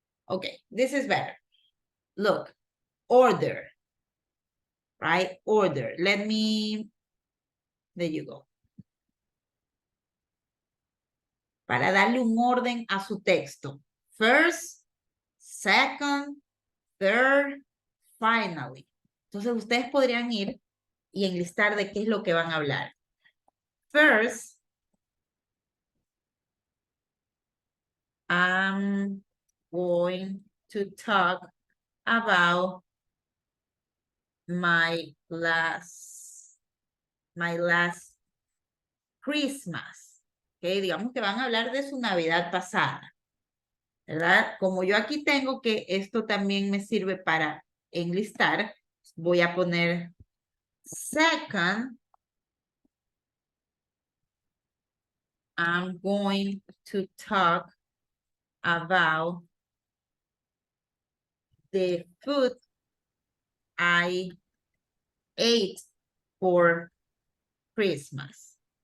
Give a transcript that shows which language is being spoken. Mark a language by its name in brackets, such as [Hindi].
[English] Okay, this is better. Look, order, right? Order. There you go. [Spanish] Para darle un orden a su texto. [English] First, second, third, finally. [Spanish] Entonces ustedes podrían ir y enlistar de qué es lo que van a hablar. [English] First, I'm going to talk about my last Christmas. [Spanish] Okay, digamos que van a hablar de su Navidad pasada, ¿verdad? Como yo aquí tengo que esto también me sirve para enlistar, voy a poner [English] second, I'm going to talk about the food I ate for Christmas.